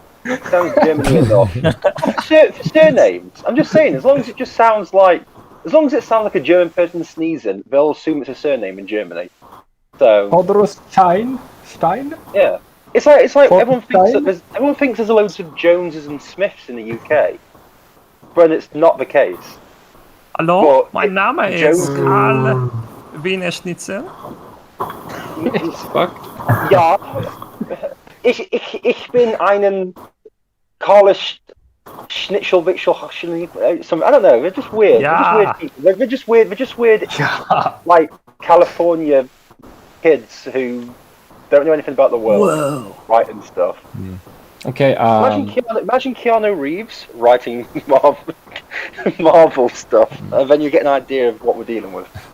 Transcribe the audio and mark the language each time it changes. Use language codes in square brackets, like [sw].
[en] It sounds Germany enough. For surnames, I'm just saying, as long as it sounds like a German person sneezing, they'll assume it's a surname in Germany. So. Podros Stein? Yeah. It's like everyone thinks Stein? everyone thinks there's loads of Joneses and Smiths in the UK, but it's not the case. [de] Hallo, [en] But [de] mein Name [en] Jones- [de] ist Karl Wiener Schnitzel. [en] Fuck. [de] Ja, ich bin einen Karl Schnitzelwitschel. [en] I don't know. They're just weird. Yeah. They're just weird. Like California kids who don't know anything about the world, writing stuff. Okay. Imagine Keanu Reeves writing Marvel stuff, and then you get an idea of what we're dealing with.